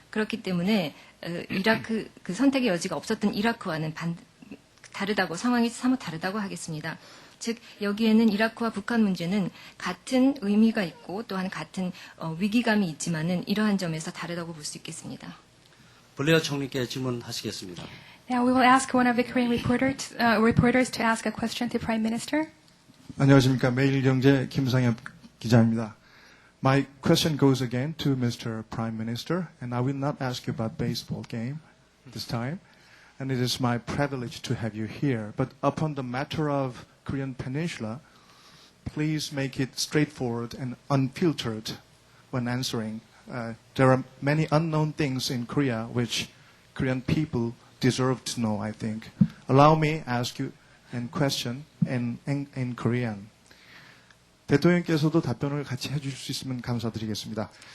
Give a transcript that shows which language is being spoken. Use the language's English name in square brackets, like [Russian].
[Korean] 그렇기 때문에 이라크 그 선택의 여지가 없었던 이라크와는 다르다고 상황이 사뭇 다르다고 하겠습니다. 즉 여기에는 이라크와 북한 문제는 같은 의미가 있고 또한 같은 위기감이 있지만은 이러한 점에서 다르다고 볼 수 있겠습니다. 블레어 총리께 질문하시겠습니다. [English] Now we will ask one of the Korean reporters to ask a question to Prime Minister. [Korean] 안녕하십니까. 매일경제 김상엽 기자입니다. [English] My question goes again to Mr. Prime Minister, and I will not ask you about baseball game this time. And it is my privilege to have you here. But upon the matter of Korean Peninsula, please make it straightforward and unfiltered when answering. There are many unknown things in Korea which Korean people deserve to know, I think. Allow me ask you a question in Korean. [Korean] 대통령께서도 답변을 같이 해주실 수 있으면 감사드리겠습니다.